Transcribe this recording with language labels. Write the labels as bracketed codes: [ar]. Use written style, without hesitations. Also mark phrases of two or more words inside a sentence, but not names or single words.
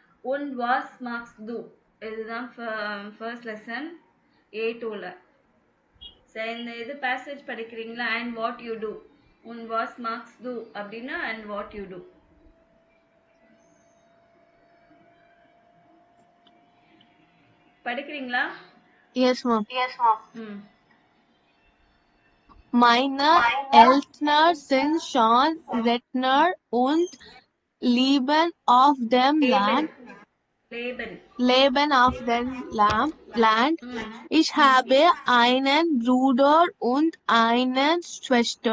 [de] Und was machst du? [ta] இதுதான் ஃபர்ஸ்ட் லெசன் A2ல. சரி, இந்த இது பேசேஜ் படிக்கிறீங்களா? [en] and what you do. [de] und was machst du [en] அப்படின்னா and what you do. [ta] படிக்கிறீங்களா? [en] Yes, ma'am. ம். [de] Meine Eltern sind schon Rentner und leben auf dem Land. Leben auf dem Land. ம். Ich habe einen Bruder und eine Schwester.